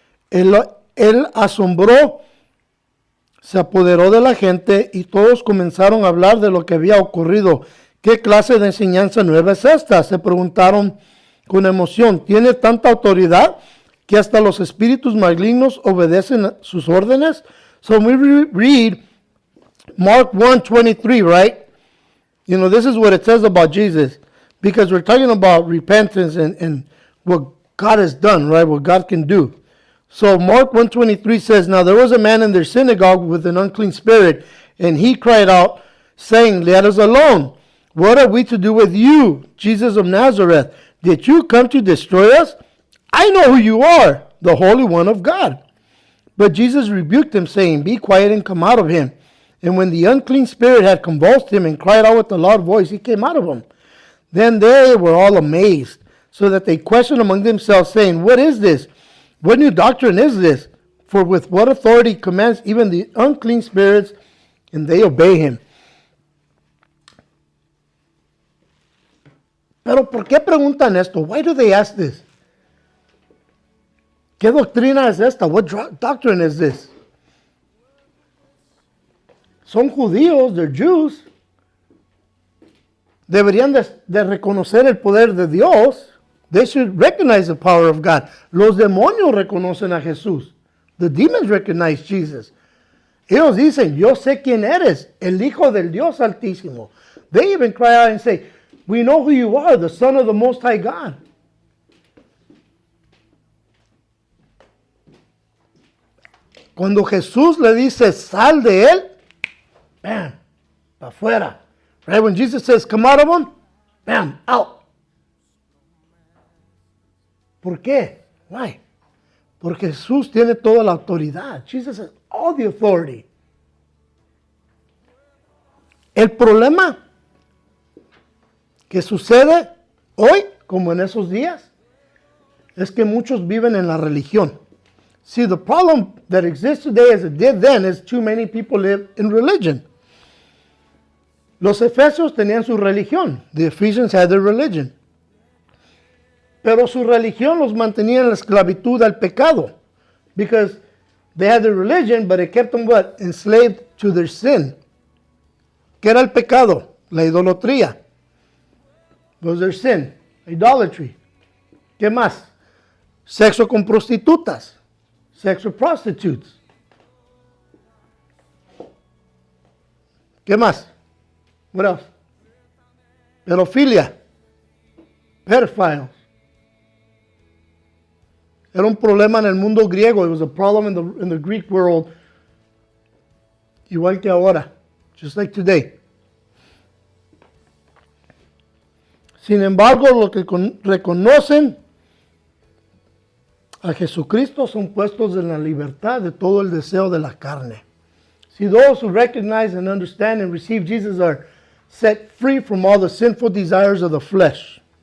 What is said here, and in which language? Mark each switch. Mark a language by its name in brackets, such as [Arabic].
[Spanish] Él asombró, se apoderó de la gente y todos comenzaron a hablar de lo que había ocurrido. ¿Qué clase de enseñanza nueva es esta?, se preguntaron con emoción. ¿Tiene tanta autoridad que hasta los espíritus malignos obedecen sus órdenes? [English] So we read Mark 1:23, right? You know, this is what it says about Jesus, because we're talking about repentance and what God has done, right? What God can do. So Mark 1:23 says, now there was a man in their synagogue with an unclean spirit, and he cried out, saying, let us alone. What are we to do with you, Jesus of Nazareth? Did you come to destroy us? I know who you are, the Holy One of God. But Jesus rebuked him, saying, be quiet and come out of him. And when the unclean spirit had convulsed him and cried out with a loud voice, he came out of him. Then they were all amazed, so that they questioned among themselves, saying, what is this? What new doctrine is this? For with what authority commands even the unclean spirits, and they obey him? [Spanish] Pero ¿por qué preguntan esto? [English] Why do they ask this? [Spanish] ¿Qué doctrina es esta? [English] What doctrine is this? [Spanish] Son judíos, [English] they're Jews. [Spanish] Deberían de reconocer el poder de Dios. [English] They should recognize the power of God. [Spanish] Los demonios reconocen a Jesús. [English] The demons recognize Jesus. [Spanish] Ellos dicen, yo sé quién eres, el Hijo del Dios Altísimo. [English] They even cry out and say, we know who you are, the Son of the Most High God. [Spanish] Cuando Jesús le dice, sal de él, bam, para afuera. [English] Right? When Jesus says, come out of him, bam, out. [Spanish] ¿Por qué? [English] Why? [Spanish] Porque Jesús tiene toda la autoridad. [English] Jesus has all the authority. [Spanish] El problema que sucede hoy, como en esos días, es que muchos viven en la religión. [English] See, the problem that exists today as it did then is too many people live in religion. [Spanish] Los Efesios tenían su religión. [English] The Ephesians had their religion. [Spanish] Pero su religión los mantenía en la esclavitud al pecado. [English] Because they had their religion, but it kept them what? Enslaved to their sin. [Spanish] ¿Qué era el pecado? La idolatría. [English] Was their sin. Idolatry. [Spanish] ¿Qué más? Sexo con prostitutas. [English] Sexual prostitutes. [Spanish] ¿Qué más? [English] What else? [Spanish] Pedofilia. [English] Pedophiles. [Spanish] Era un problema en el mundo griego. [English] It was a problem in the Greek world. [Spanish] Igual que ahora. [English] Just like today. [Spanish] Sin embargo, los que reconocen a Jesucristo son puestos en la libertad de todo el deseo de la carne. [English] See, those who recognize and understand and receive Jesus are set free from all the sinful desires of the flesh.